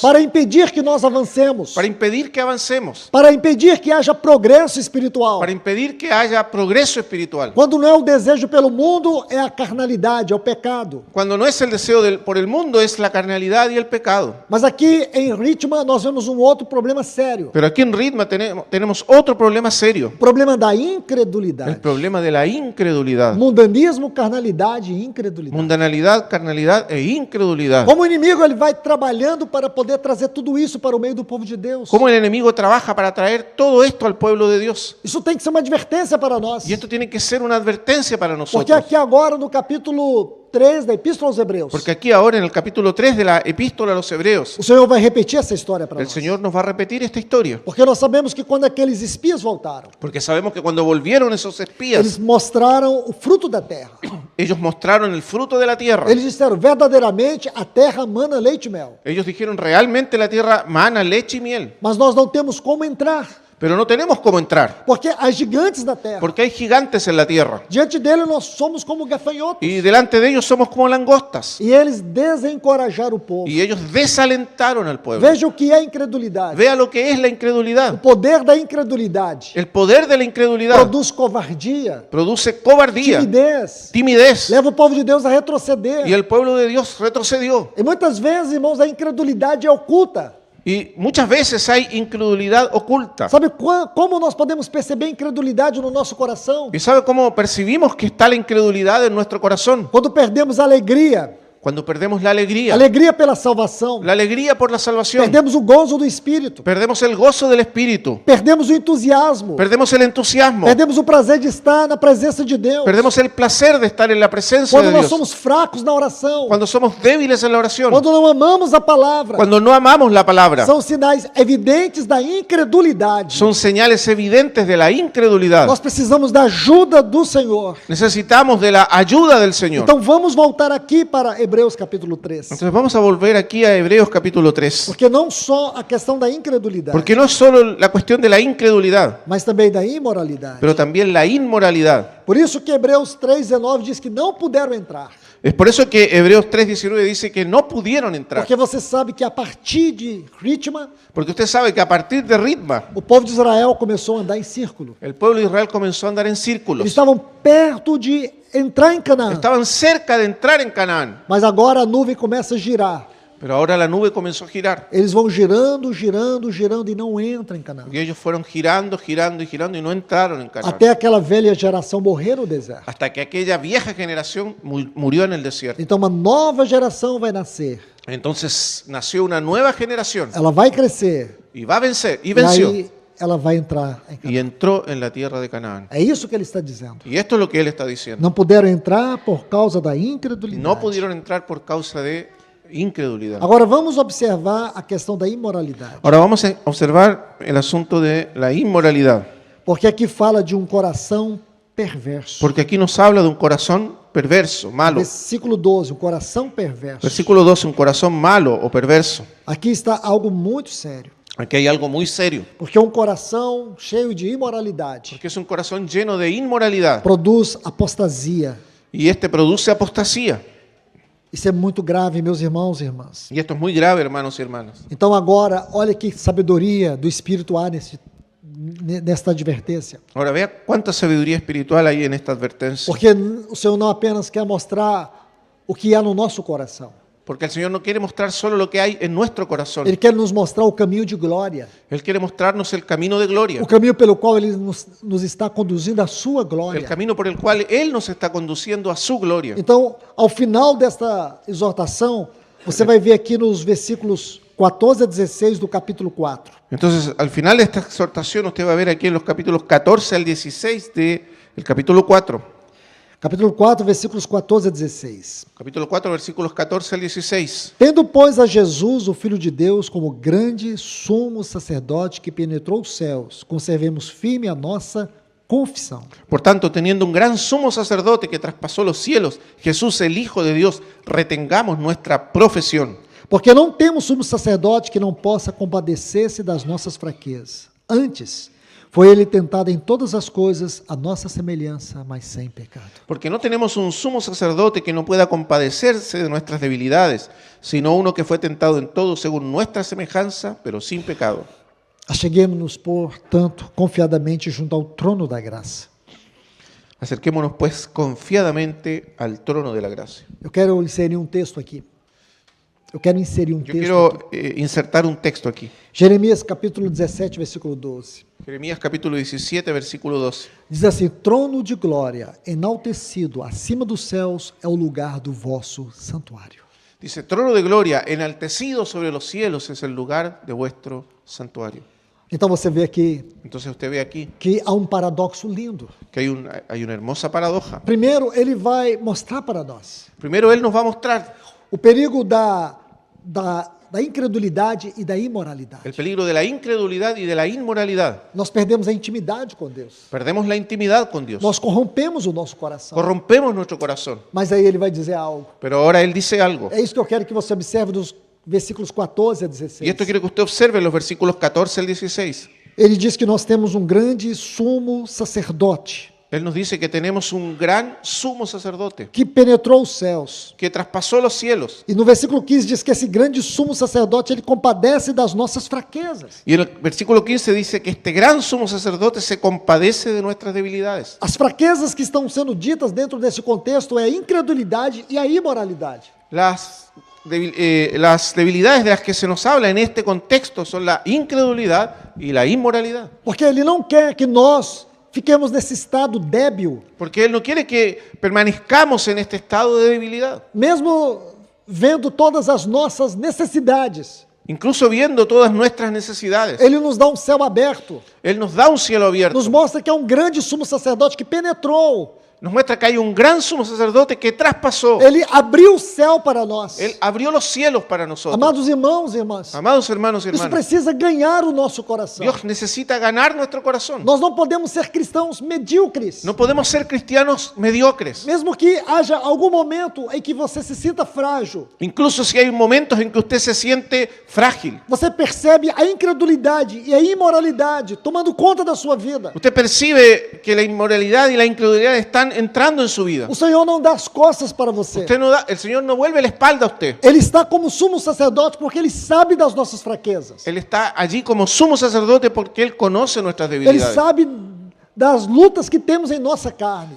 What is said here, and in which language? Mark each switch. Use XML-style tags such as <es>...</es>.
<pt>para impedir que nós avancemos, para impedir que avancemos, para impedir que haja progresso espiritual.</pt> <es>para impedir que haya progreso espiritual.</es> <pt>Quando não é o desejo pelo mundo, é a carnalidade, é o pecado.</pt> <es>Cuando no es el deseo por el mundo, es la carnalidad y el pecado.</es> <pt>Mas aqui em Ritma nós vemos um outro problema sério.</pt> <es>Pero aquí en Ritma tenemos otro problema serio,</es> <pt>O problema da</pt> <es>el</es> <pt>incredulidade.</pt> <es>problema de la incredulidad.</es> <pt>Mundanismo, carnalidade e incredulidade.</pt> <es>Mundanalidad, carnalidad e incredulidad.</es> <pt>Como o inimigo ele vai trabalhando para poder trazer tudo isso para o meio do povo de Deus.</pt> <es>Cómo el enemigo trabaja para traer todo esto al pueblo de Dios.</es> <pt>Isso tem que ser uma advertência para nós.</pt> <es>Y esto tiene que ser una advertencia para</es> <pt>Porque</pt> <es>nosotros.</es> <pt>aqui agora no capítulo 3 da Epístola aos Hebreus,</pt> <es>Porque aquí ahora en el capítulo 3 de la epístola a los hebreos,</es> <pt>o Senhor vai repetir essa história para</pt> <es>el</es> <pt>nós.</pt> <es>Señor nos va a repetir esta historia.</es> <pt>Porque nós sabemos que quando aqueles espias voltaram,</pt> <es>Porque sabemos que cuando volvieron esos</es> <pt>eles</pt> <es>espías,</es> <pt>mostraram o fruto da terra.</pt> <es>ellos mostraron el fruto de la tierra.</es> <pt>Eles disseram, verdadeiramente a terra mana leite e mel.</pt> <es>Ellos dijeron, realmente la tierra mana leche y miel.</es> <pt>Mas nós não temos como entrar,</pt> <es>Pero no tenemos cómo entrar,</es> <pt>porque há gigantes na terra.</pt> <es>porque hay gigantes en la tierra.</es> <pt>Diante dele nós somos como gafanhotos.</pt> <es>Y delante de ellos somos como langostas.</es> <pt>E eles desencorajaram o povo.</pt> <es>Y ellos desalentaron al pueblo.</es> <pt>Veja o que é incredulidade.</pt> <es>Vea lo que es la</es> <pt>O</pt> <es>incredulidad.</es> <pt>poder da incredulidade</pt> <es>El poder de la incredulidad</es> <pt>produz covardia,</pt> <es>produce cobardía,</es> <pt>timidez,</pt> <es>timidez.</es> <pt>leva o povo de Deus a retroceder.</pt> <es>Y el pueblo de Dios retrocedió.</es> <pt>E muitas vezes, irmãos, a incredulidade é oculta.</pt> <es>Y muchas veces hay incredulidad oculta.</es> <pt>Sabe como nós podemos perceber a incredulidade no nosso coração?</pt> <es>¿Y sabe cómo percibimos que está la incredulidad en nuestro corazón?</es> <pt>Quando perdemos a alegria,</pt> <es>Cuando perdemos la alegría</es> <pt>pela salvação,</pt> <es>por la salvación,</es> <pt>perdemos o gozo do Espírito,</pt> <es>perdemos el gozo del Espíritu,</es> <pt>perdemos o entusiasmo,</pt> <es>perdemos el entusiasmo,</es> <pt>perdemos o prazer de estar na presença de Deus.</pt> <es>perdemos el placer de estar en la presencia</es> <pt>Quando</pt> <es>de</es> <pt>nós</pt> <es>Dios,</es> <pt>somos fracos na oração,</pt> <es>cuando somos débiles en la oración,</es> <pt>quando não amamos a palavra,</pt> <es>cuando no amamos la palabra.</es> <pt>são sinais evidentes da incredulidade.</pt> <es>Son señales evidentes de la incredulidad.</es> <pt>Nós precisamos da ajuda do Senhor.</pt> <es>Necesitamos de la ayuda del Señor.</es> <pt>Então vamos voltar aqui para Hebreus capítulo 3.</pt> <es>Entonces vamos a volver aquí a Hebreos capítulo 3.</es> <pt>Porque não só a questão da incredulidade,</pt> <es>Porque no es solo la cuestión de la incredulidad,</es> <pt>mas também da imoralidade.</pt> <es>pero también la inmoralidad.</es> <pt>Por isso que Hebreus 3:19 diz que não puderam entrar.</pt> <es>Es por eso que Hebreos 3:19 dice que no pudieron entrar.</es> <pt>Porque você sabe que a partir de Ritma,</pt> <es>Porque usted sabe que a partir de Ritma,</es> <pt>o povo de Israel começou a andar em círculo.</pt> <es>el pueblo de Israel comenzó a andar en</es> <pt>Eles</pt> <es>círculos.</es> <pt>estavam perto de entrar em Canaã.</pt> <es>Estaban cerca de entrar en Canaán,</es> <pt>Mas agora a nuvem começa a girar.</pt> <es>pero ahora la nube comenzó a girar.</es> <pt>Eles vão girando, girando, girando e não entram em Canaã.</pt> <es>Y ellos fueron girando, girando y girando y no entraron en Canaán.</es> <pt>Até aquela velha geração morrer no deserto.</pt> <es>Hasta que aquella vieja generación murió en el desierto.</es> <pt>Então uma nova geração vai nascer.</pt> <es>Entonces nació una nueva generación</es> <pt>Ela vai crescer.</pt> <es>y va a vencer, y</es> <pt>E</pt> <es>venció,</es> <pt>aí ela vai entrar em Canaã.</pt> <es>y entró en la tierra de Canaán.</es> <pt>É isso que ele está dizendo.</pt> <es>Y esto es lo que él está diciendo.</es> <pt>Não puderam entrar por causa da incredulidade.</pt> <es>No pudieron entrar por causa de incredulidad.</es> <pt>Agora vamos observar a questão da imoralidade.</pt> <es>Ahora vamos a observar el asunto de la inmoralidad,</es> <pt>Porque aqui fala de um coração perverso.</pt> <es>porque aquí nos habla de un corazón perverso, malo.</es> <pt>Versículo 12, um coração perverso.</pt> <es>Versículo 12, un corazón malo o perverso.</es> <pt>Aqui está algo muito sério.</pt> <es>Aquí hay algo muy serio,</es> <pt>Porque um coração cheio de imoralidade</pt> <es>porque es un corazón lleno de inmoralidad</es> <pt>produz apostasia.</pt> <es>y este produce apostasía.</es> <pt>Isso é muito grave, meus irmãos e irmãs.</pt> <es>Y esto es muy grave, hermanos y hermanas.</es> <pt>Então agora, olha que sabedoria do Espírito há nesta advertência.</pt> <es>Ahora vea cuánta sabiduría espiritual hay en esta advertencia.</es> <pt>Porque o Senhor não apenas quer mostrar o que há no nosso coração.</pt> <es>Porque el Señor no quiere mostrar solo lo que hay en nuestro corazón.</es> <pt>Ele quer nos mostrar o caminho de glória.</pt> <es>Él quiere mostrarnos el camino de gloria.</es> <pt>O caminho pelo qual Ele nos está conduzindo à sua</pt> <es>El</es> <pt>glória.</pt> <es>camino por el cual Él nos está conduciendo a su gloria.</es> <pt>Então, ao final desta exortação, você vai ver aqui nos versículos 14 a 16 do capítulo 4.</pt> <es>Entonces, al final de esta exhortación, usted va a ver aquí en los capítulos 14 al 16 del capítulo 4.</es> <pt>Capítulo 4, versículos 14 a 16.</pt> <es>Capítulo 4, versículos 14 al 16.</es> <pt>Tendo, pois, a Jesus, o Filho de Deus, como grande sumo sacerdote que penetrou os céus, conservemos firme a nossa confissão.</pt> <es>Por tanto, teniendo un gran sumo sacerdote que traspasó los cielos, Jesús, el Hijo de Dios, retengamos nuestra profesión.</es> <pt>Porque não temos sumo sacerdote que não possa compadecer-se das nossas fraquezas. Antes, foi ele tentado em todas as coisas, a nossa semelhança, mas sem pecado.</pt> <es>Porque no tenemos un sumo sacerdote que no pueda compadecerse de nuestras debilidades, sino uno que fue tentado en todo según nuestra semejanza, pero sin pecado.</es> <pt>Acheguemos-nos, portanto, confiadamente junto ao trono da graça.</pt> <es>Acerquémonos pues confiadamente al trono de la gracia.</es> <pt>Eu quero inserir um texto aqui. Eu quero inserir um</pt> <es>Yo</es> <pt>texto</pt> <es>quiero</es> <pt>aqui.</pt> <es>insertar un texto aquí.</es> <pt>Jeremias capítulo 17, versículo 12.</pt> <es>Jeremías capítulo 17, versículo 12.</es> <pt>Diz assim: trono de glória, enaltecido acima dos céus, é o lugar do vosso santuário.</pt> <es>Dice, trono de gloria, enaltecido sobre los cielos, es el lugar de vuestro santuario.</es> <pt>Então você vê aqui</pt> <es>Entonces usted ve aquí</es> <pt>que há um paradoxo lindo.</pt> <es>que hay una hermosa paradoja.</es> <pt>Primeiro, ele vai mostrar para nós</pt> <es>Primero, Él nos va a mostrar</es> <pt>o perigo da incredulidade e da imoralidade.</pt> <es>el peligro de la incredulidad y de la inmoralidad.</es> <pt>Nós perdemos a intimidade com Deus.</pt> <es>Perdemos la intimidad con Dios.</es> <pt>Nós corrompemos o nosso coração.</pt> <es>Corrompemos nuestro corazón.</es> <pt>Mas aí ele vai dizer algo.</pt> <es>Pero ahora Él dice algo.</es> <pt>É isso que eu quero que você observe dos versículos 14 a 16.</pt> <es>Y esto quiero que usted observe en los versículos 14 al 16.</es> <pt>Ele diz que nós temos um grande sumo sacerdote</pt> <es>Él nos dice que tenemos un gran sumo sacerdote</es> <pt>que penetrou os céus.</pt> <es>que traspasó los cielos.</es> <pt>E no versículo 15 diz que esse grande sumo sacerdote, ele compadece das nossas fraquezas.</pt> <es>Y en el versículo 15 dice que este gran sumo sacerdote se compadece de nuestras debilidades.</es> <pt>As fraquezas que estão sendo ditas dentro desse contexto é a incredulidade e a imoralidade.</pt> <es>Las debilidades de las que se nos habla en este contexto son la incredulidad y la inmoralidad.</es> <pt>Porque ele não quer que nós fiquemos nesse estado débil,</pt> <es>Porque Él no quiere que permanezcamos en este estado de debilidad.</es> <pt>mesmo vendo todas as nossas necessidades.</pt> <es>Incluso viendo todas nuestras necesidades.</es> <pt>Ele nos dá um céu aberto,</pt> <es>Él nos da un cielo abierto.</es> <pt>nos mostra que é um grande sumo sacerdote que penetrou.</pt> <es>Nos muestra que hay un gran sumo sacerdote que traspasó.</es> <pt>Ele abriu o céu para nós.</pt> <es>Él abrió los cielos para nosotros.</es> <pt>Amados irmãos e irmãs,</pt> <es>Amados hermanos y</es> <pt>isso</pt> <es>hermanas,</es> <pt>precisa ganhar o nosso coração.</pt> <es>Dios necesita ganar nuestro corazón.</es> <pt>Nós não podemos ser cristãos medíocres.</pt> <es>No podemos ser cristianos mediocres.</es> <pt>Mesmo que haja algum momento em que você se sinta frágil,</pt> <es>Incluso si hay momentos en que usted se siente frágil.</es> <pt>você percebe a incredulidade e a imoralidade tomando conta da sua vida.</pt> <es>Usted percibe que la inmoralidad y la incredulidad están entrando en su vida.</es> <pt>O Senhor não dá as costas para você.</pt> <es>El Señor no vuelve la espalda a usted.</es> <pt>Ele está como sumo sacerdote porque Ele sabe das nossas fraquezas.</pt> <es>Él está allí como sumo sacerdote porque Él conoce nuestras</es> <pt>Ele</pt> <es>debilidades.</es> <pt>sabe das lutas que temos em nossa carne.</pt>